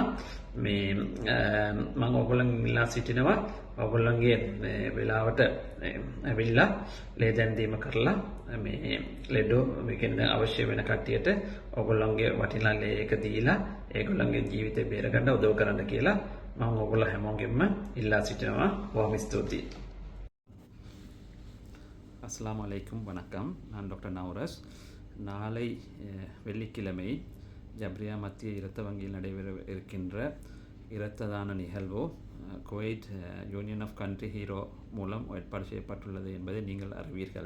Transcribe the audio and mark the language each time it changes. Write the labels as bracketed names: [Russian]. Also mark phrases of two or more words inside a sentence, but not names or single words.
[Sinhala] මේ මම ඔයගොල්ලන් ඉල්ලා සිටිනවා ඔයගොල්ලන්ගේ වෙලාවට ඇවිල්ලා ලේ දැන් දීම කරලා මේ ලෙඩෝ මේකෙන් අවශ්‍ය වෙන කට්ටියට ඔයගොල්ලන්ගේ වටිනා ලේ එක දීලා ඒගොල්ලන්ගේ ජීවිතේ බේරගන්න උදව් කරන්න කියලා මම ඔයගොල්ලෝ හැමෝගෙම ඉල්ලා සිටිනවා. බොහොම ස්තුතියි. [Tamil] அஸ்ஸலாமு அலைக்கும் வணக்கம். நான் டாக்டர் நௌரஸ். நாளை வெள்ளிக்கிழமை ஜப்ரியா மத்திய இரத்த வங்கியில் நடைபெற இருக்கின்ற இரத்த தான நிகழ்வு குவைட் யூனியன் ஆஃப் கண்ட்ரி ஹீரோ மூலம் ஏற்பாடு செய்யப்பட்டுள்ளது என்பதை நீங்கள் அறிவீர்கள்.